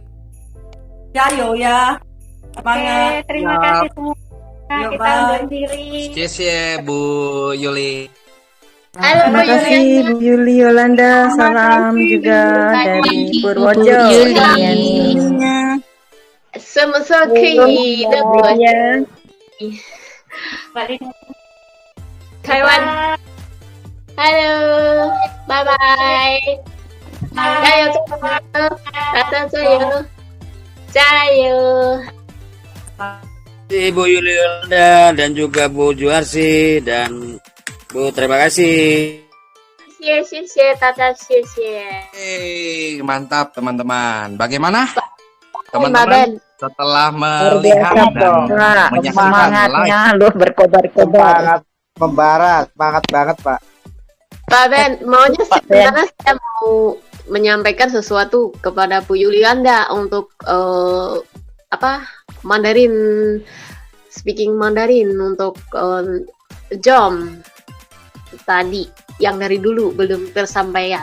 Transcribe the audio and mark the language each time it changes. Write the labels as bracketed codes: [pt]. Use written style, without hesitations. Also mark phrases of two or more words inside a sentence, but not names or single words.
[id] Jayo ya. Oke, terima kasih semua. Kita undur diri. Cheers ya Bu Yuli. Terima kasih Bu Yuli Yolanda, salam juga dari Purworejo. [zh] 什么时候可以那个台湾 Halo, [en] bye bye. [id] Jayo semua, datang jayo, jayo. Ibu Yuli Yolanda dan juga Bu Juarsi dan Bu, terima kasih. [zh] 谢谢大家，谢谢。 [id] Mantap teman-teman. Bagaimana Baben. teman-teman setelah melihat dan menyaksikan Semangatnya live? lu berkobar-kobar. Membarat, semangat banget Pak. Pak Ben, maunya sebenarnya saya mau menyampaikan sesuatu kepada Bu Yulianda untuk Mandarin, [en] speaking Mandarin [id] untuk Jom tadi yang dari dulu belum tersampaikan.